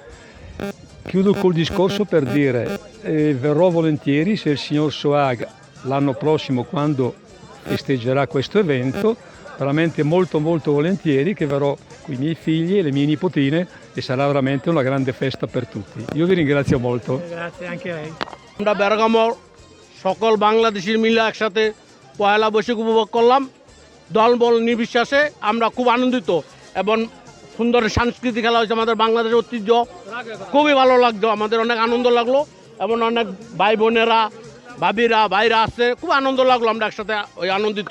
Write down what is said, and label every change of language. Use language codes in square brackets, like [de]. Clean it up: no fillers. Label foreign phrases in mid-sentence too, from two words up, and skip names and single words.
[it] Chiudo col discorso per dire verrò volentieri se il signor Soag l'anno prossimo, quando festeggerà questo evento, veramente molto volentieri, che verrò con i miei figli e le mie nipotine e sarà veramente una grande festa per tutti. Io vi ringrazio molto. Grazie anche a lei. [bn] আমরা বেরগামর সকল বাংলাদেশির মিলে একসাথে পয়লা বৈশাখ উপভোগ করলাম। দলবল নির্বিশেষে আমরা খুব আনন্দিত। এবং সুন্দর সাংস্কৃতিক খেলা হয়েছে আমাদের বাংলাদেশের ঐতিহ্য, খুবই ভালো লাগতো, আমাদের অনেক আনন্দ লাগলো এবং অনেক ভাই বোনেরা ভাবিরা ভাইরা আসছে, খুব আনন্দ লাগলো, আমরা একসাথে ওই আনন্দিত।